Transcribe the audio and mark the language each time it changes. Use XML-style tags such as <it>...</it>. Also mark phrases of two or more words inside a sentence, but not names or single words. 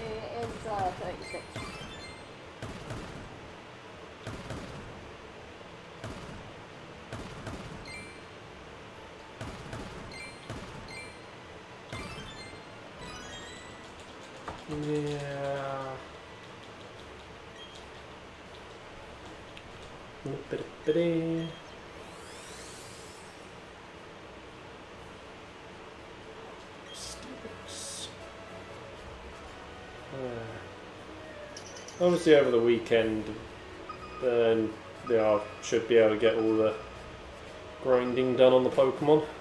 <en>It is 36. Yeah. Ba-da-ba-da. Sticks. Obviously over the weekend, then I should be able to get all the grinding done on the Pokemon.</en>